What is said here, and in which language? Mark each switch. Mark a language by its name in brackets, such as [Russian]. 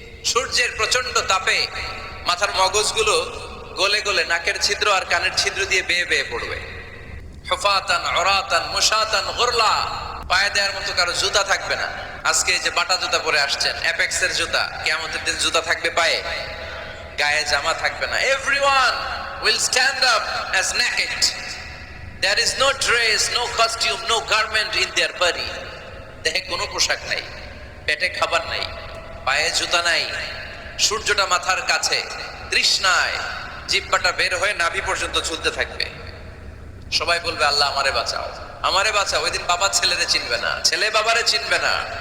[Bangla] সূর্যের প্রচন্ড তাপে মাথার মগজগুলো গলে গলে নাকের ছিদ্র আর কানের ছিদ্র দিয়ে বেয়ে বেয়ে পড়বে। [Arabic] হুফাতান উরাতান মুশাতান গুরলা, [Bangla] পায়ে দেওয়ার মতো কারো জুতা থাকবে না। আজকে এই যে বাটা জুতা পরে আসছেন, অ্যাপেক্সের জুতা, কিয়ামতের দিন জুতা থাকবে পায়ে, গায়ে জামা থাকবে না। [English] Everyone will stand up as naked. There is no dress, no costume, no garment in their body. [Bangla] দেহে কোনো পোশাক নাই, পেটে খাবার নাই, পায়ে জুতা নাই, সূর্যটা মাথার কাছে, তৃষ্ণায় জিহ্বাটা বের হয়ে নাভি পর্যন্ত ঝুলতে থাকবে। সবাই বলবে আল্লাহ আমারে বাঁচাও, আমারে বাঁচাও। ওই দিন বাবা ছেলেরে চিনবে না, ছেলে বাবারে চিনবে না।